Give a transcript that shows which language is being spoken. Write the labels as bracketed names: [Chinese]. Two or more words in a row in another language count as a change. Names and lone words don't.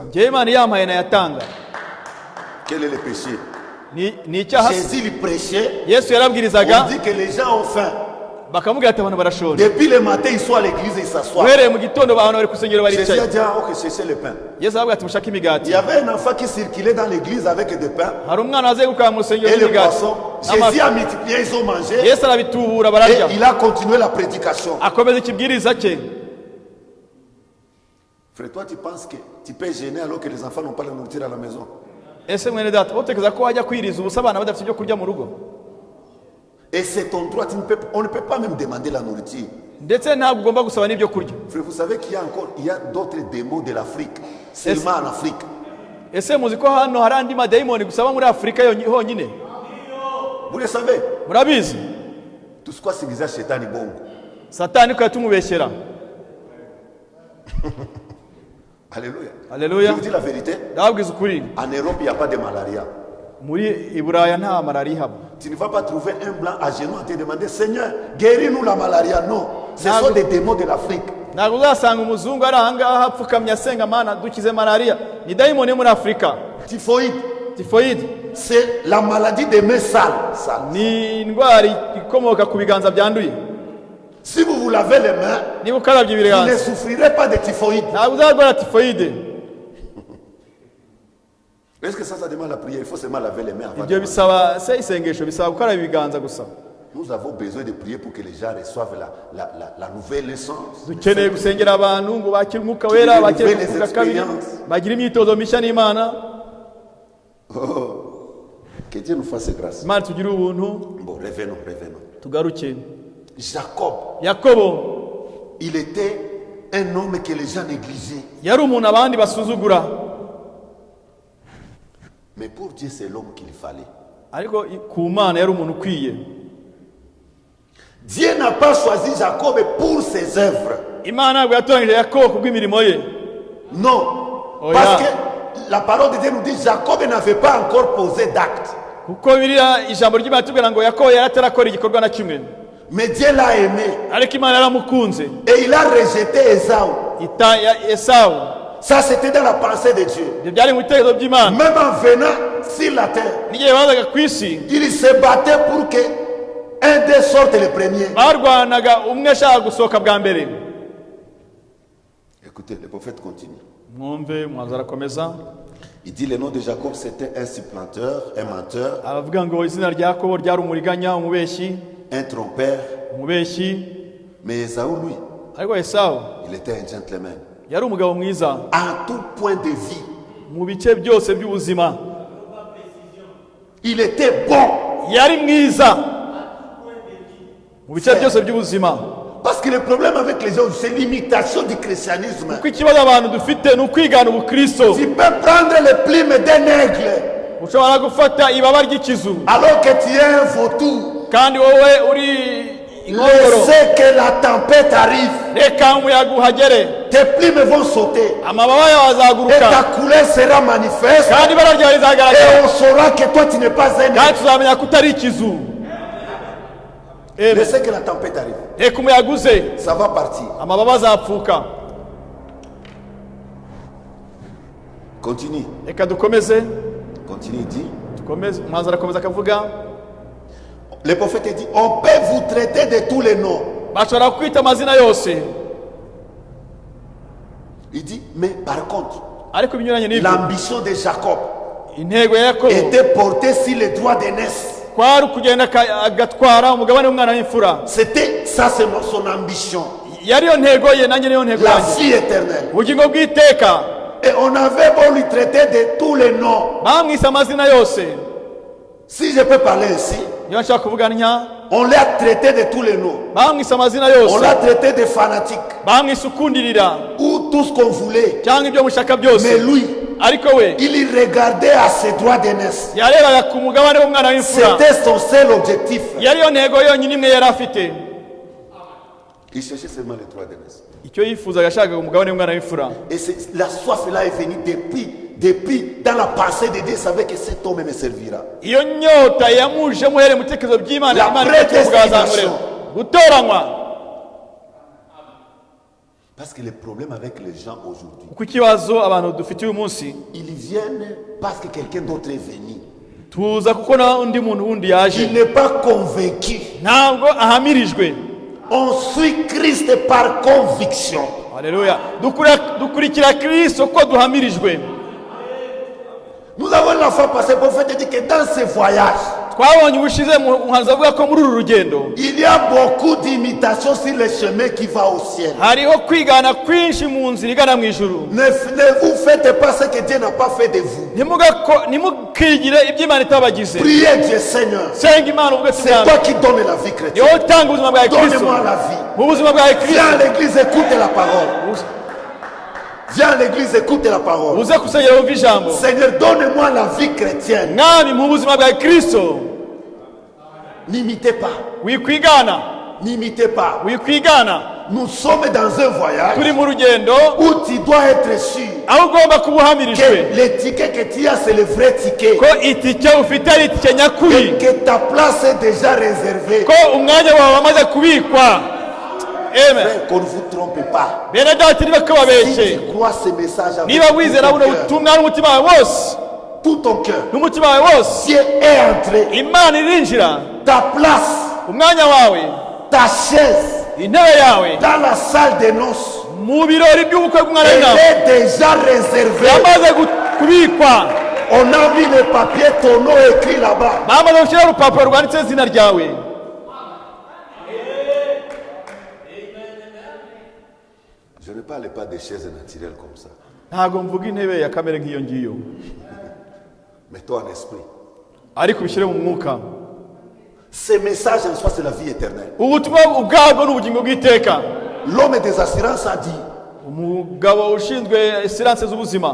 [Kinyarwanda] Njye Imana yampaye nayatanga. [French] Quel est le péché? [Kinyarwanda] Ni icyaha. [French] Jésus il prêchait. [Kinyarwanda] Yesu [French] On [Kinyarwanda] yarabwirizaga, [French] dit que les gens ont faim. [Kinyarwanda] bakamubwira ati abantu barashonje. [French] Depuis le matin, ils sont à l'église et ils s'assoient. [Kinyarwanda] Uhereye mu gitondo abantu bari ku rusengero [French] Jésus a [Kinyarwanda] baricaye. [French] dit, ah, ok, cherchez le pain. [Kinyarwanda] Yesu aravuga ati mushake [French] Il [Kinyarwanda] imigati. [French] y avait un enfant qui circulait dans l'église avec des pains [Kinyarwanda] Hari umwana waze gukora mu rusengero [French] et les [Kinyarwanda] n'imigati. [French] poissons. Jésus a multiplié, ils ont mangé [Kinyarwanda] Yesu arabitubura [French] et [Kinyarwanda] bararya. [French] il a continué la prédication. [Kinyarwanda] Akomeza ikibwiriza cye. [French] Frère, toi, tu penses que tu peux gêner alors que les enfants n'ont pas la nourriture à la maison? [Kinyarwanda] ese mwene data utekereza ko wajya kwiriza ubusa abana badafite ibyo kurya mu rugo? [French] Et c'est ton droit, on ne peut pas même demander la nourriture. [Kinyarwanda] Ndetse ntabwo ugomba gusaba n'ibyo kurya. [French] Frère, vous savez qu'il y a d'autres démons de l'Afrique, seulement en Afrique. [Kinyarwanda] Ese muzi ko hano hari andi madayimoni gusaba muri Afrika honyine? [French] Vous le savez? [Kinyarwanda] Murabizi? [French] Tout ce quoi civilisé [Lingala] Shetani bongo. [Kinyarwanda] Satani ko yatumubeshyera. [French] Alléluia. [Kinyarwanda] Alléluia. [French] Je vous dis la vérité. [Kinyarwanda] Ndababwiza ukuri. [French] En Europe, il n'y a pas de malaria. [Kinyarwanda] Muri Iburaya nta malaria ihaba. [French] Tu ne vas pas trouver un blanc à genoux à te demander Seigneur, guéris-nous la malaria. Non, ce sont des démons de l'Afrique. [Kinyarwanda] Ntabwo uzasanga umuzungu ari ahangaha apfukamye asenga Mana dukize malaria. Ni dayimoni muri Afrika. [French] Typhoïde. C'est la maladie des mains sales. [Kinyarwanda] Ni indwara ikomoka ku biganza byanduye. [French] Si vous vous lavez les mains, [Kinyarwanda] niba ukarabye [French] vous [Kinyarwanda] ibiganza, [French] ne souffrirez pas de typhoïde. [Kinyarwanda] ntabwo uzarwara typhoïde. [French] Est-ce que ça demande la prière? Il faut seulement laver les mains avant. [Kinyarwanda] Ibyo bisaba se isengesho, bisaba gukaraba ibiganza gusa. [French] Nous avons besoin de prier pour que les gens reçoivent la nouvelle naissance. [Kinyarwanda] Dukeneye gusengera abantu ngo bakire umwuka wera, bakire kuvuga kabiri, bagire imyitozo mishya n'Imana. [French] Que Dieu nous fasse grâce. [Kinyarwanda] Imana tugire ubuntu. [French] Bon, revenons. [Kinyarwanda] Tugaruke. [French] Yacob, il était un homme que les gens négligeaient. [Kinyarwanda] Yari umuntu abandi basuzugura. [French] Mais pour Dieu, c'est l'homme qu'il fallait. [Kinyarwanda] Ariko ku Mana yari umuntu ukwiye. [French] Dieu n'a pas choisi Jacob pour ses œuvres. [Kinyarwanda] Imana ntabwo yatoranyije Yakobo kubw'imirimo ye. [French] Non. Parce que la parole de Dieu nous dit Jacob n'avait pas encore posé d'acte. [Kinyarwanda] Kuko Bibiliya ijambo ry'Imana tubwira ngo Yakobo yari atarakora igikorwa na kimwe. [French] Mais Dieu l'a aimé. [Kinyarwanda] Ariko Imana yaramukunze. [French] Et il a rejeté Esau. Ça c'était dans la pensée de Dieu. [Kinyarwanda] Ibyo byari mu bitekerezo by'Imana. [French] Même en venant sur la terre, [Kinyarwanda] n'igihe bazaga ku isi, [French] il se battait pour que un d'eux sorte le premier. [Kinyarwanda] barwanaga umwe ashaka gusohoka bwa mbere. [French] Écoutez, le prophète continue. [Kinyarwanda] Mwumve mwaza arakomeza. [French] Il dit le nom de Jacob c'était un supplanteur, un menteur, [Kinyarwanda] Aravuga ngo izina rya Yakobo ryari umuriganya, umubeshyi, [French] un trompeur. [Kinyarwanda] umubeshyi. [French] Mais Esaü, lui, [Kinyarwanda] Ariko Esau [French] il était un gentleman. [Kinyarwanda] yari umugabo mwiza [French] À tout point de vie, [Kinyarwanda] mu bice byose by'ubuzima. [French] il était bon. [Kinyarwanda] Yari mwiza mu bice byose by'ubuzima. [French] Parce que le problème avec les gens, c'est l'imitation du christianisme. [Kinyarwanda] Kuko ikibazo abantu dufite ni ukwigana ubukristo. [French] Tu peux prendre les plumes d'un aigle [Kinyarwanda] Ushobora gufata ibaba ry'ikizu [French] alors que tu es un vautour. [Kinyarwanda] kandi wowe uri inkongoro. [French] Laissez que la tempête arrive. [Kinyarwanda] Reka umuyaga uhagere, [French] Tes plumes vont sauter. [Kinyarwanda] amababa yawe [French] Et ta [Kinyarwanda] azaguruka [French] couleur sera manifeste. [Kinyarwanda] kandi ibara ryawe [French] Et [Kinyarwanda] rizagaragara, [French] on saura que toi tu n'es pas un aigle. [Kinyarwanda] kandi tuzamenya ko utari ikizu. [French] Laissez que la tempête arrive. [Kinyarwanda] Reka umuyaga uze, [French] Ça va partir. [Kinyarwanda] amababa azapfuka. [French] Continue. [Kinyarwanda] Reka dukomeze. [French] Continue, il dit. [Kinyarwanda] Dukomeze. Umuhanzi arakomeza akavuga, [French] Le prophète dit, on peut vous traiter de tous les noms. [Kinyarwanda] bashobora kwita amazina yose, [French] Il dit, mais par contre, [Kinyarwanda] ariko ibinyuranye n'ibyo, [French] l'ambition de Jacob [Kinyarwanda] intego ya Yakobo [French] était portée sur les droits d'aînesse. [Kinyarwanda] kwari ukugenda agatwara umugabane w'umwana w'imfura. [French] C'était ça, c'est son ambition. [Kinyarwanda] Yari yo ntego ye, nanjye niyo ntego [French] La [Kinyarwanda] yanjye, [French] vie éternelle. [Kinyarwanda] ubugingo bw'iteka. [French] Et on avait beau lui traiter de tous les noms. [Kinyarwanda] Bamwise amazina yose. [French] Si je peux parler ici, [Kinyarwanda] Iyo nshaka kuvuga ntya, [French] on l'a traité de tous les noms. [Kinyarwanda] bamwise amazina [French] On [Kinyarwanda] yose, [French] l'a traité de fanatique [Kinyarwanda] bamwise ukundirira [French] ou tout ce qu'on voulait. [Kinyarwanda] cyangwa ibyo mushaka byose. [French] Mais lui, [Kinyarwanda] Ariko we [French] il y regardait à ses droits d'aînesse. [Kinyarwanda] yarebaga ku mugabane w'umwana w'imfura. [French] C'était son seul objectif. [Kinyarwanda] Yari yo ntego yonyine imwe yari afite. [French] Il cherchait seulement les droits d'aînesse. [Kinyarwanda] Icyo yifuzaga yashakaga umugabane w'umwana w'imfura. [French] Et la soif là est venue depuis dans la pensée de Dieu, savait que cet homme me servira. [Kinyarwanda] Iyo nyota yamuje muhere mu bitekerezo by'Imana, [French] La [Kinyarwanda] Imana [French] prédestination. [Kinyarwanda] gutoranywa. [French] Parce que le problème avec les gens aujourd'hui, [Kinyarwanda] Kuko ikibazo abantu dufite uyu munsi, [French] ils viennent parce que quelqu'un d'autre est venu. [Kinyarwanda] tuza kuko na undi muntu wundi [French] Il [Kinyarwanda] yaje, [French] n'est pas convaincu. [Kinyarwanda] ntabwo ahamirijwe. [French] On suit Christ par conviction. [Kinyarwanda] Haleluya. Dukurikira Kristo ko duhamirijwe. [French] Nous avons la fois passée, le prophète dit que dans ce voyage, [Kinyarwanda] twabonye ubushize umuhanzi avuga ko muri uru rugendo [French] il y a beaucoup d'imitations sur le chemin qui va au ciel. [Kinyarwanda] hariho kwigana kwinshi mu nzira igana mu ijuru. [French] Ne vous faites pas ce que Dieu n'a pas fait de vous. [Kinyarwanda] ntimukigire ibyo Imana itabagize. [French] Priez Dieu, Seigneur. [Kinyarwanda] senga Imana uvuge ati [French] C'est toi qui donnes la vie chrétienne. [Kinyarwanda] niwowe utanga ubuzima bwa Kristo. [French] Donne-moi la vie. [Kinyarwanda] mu buzima bwa Kristo [French] Viens à l'église, écoute la parole. Viens à l'église, écoute la parole. [Kinyarwanda] uze kusengera wumve ijambo. [French] Seigneur, donne-moi la vie chrétienne. [Kinyarwanda] mwami mu buzima bwa Kristo [French] N'imitez pas. [Kinyarwanda] wikwigana [French] N'imitez pas. [Kinyarwanda] wikwigana. [French] Nous sommes dans un voyage [Kinyarwanda] turi mu rugendo [French] où tu dois être sûr [Kinyarwanda] aho ugomba kuba uhamirijwe [French] que le ticket que tu as, c'est le vrai ticket. [Kinyarwanda] ko itike ufite ari itike nyakuri, [French] Que ta place est déjà réservée. [Kinyarwanda] ko umwanya wawe wamaze kubikwa. [French] Amen. Frère, qu'on ne vous trompe pas. [Kinyarwanda] bene data niba [French] Si [Kinyarwanda] kababeshye, [French] tu crois ce message avec [Kinyarwanda] niba [French] tout [Kinyarwanda] wizera [French] ton [Kinyarwanda] buno [French] cœur, [Kinyarwanda] butumwa n'umutima wawe wose [French] tout ton cœur, [Kinyarwanda] n'umutima wawe wose, [French] Dieu est entré. [Kinyarwanda] Imana irinjira [French] Ta place, [Kinyarwanda] umwanya wawe, [French] ta chaise [Kinyarwanda] intebe yawe [French] dans la salle des noces, [Kinyarwanda] mu birori by'ubukwe bw'umwana [French] elle [Kinyarwanda] w'intama [French] est déjà réservée. [Kinyarwanda] yamaze kubikwa. [French] On a mis le papier, ton nom écrit là-bas. [Kinyarwanda] bamaze gushyiraho urupapuro rwanditseho izina ryawe. [French] Je ne parle pas des chaises naturelles comme ça, [Kinyarwanda] ntabwo mvuga intebe ya kamere nk'iyo ngiyo, [French] mais toi en esprit. [Kinyarwanda] ariko ubishyire mu mwuka. [French] Ce message en soi, c'est la vie éternelle. [Kinyarwanda] ubutumwa ubwabwo ni ubugingo bw'iteka. [French] L'homme des assurances a dit, [Kinyarwanda] umugabo ushinzwe siranse z'ubuzima,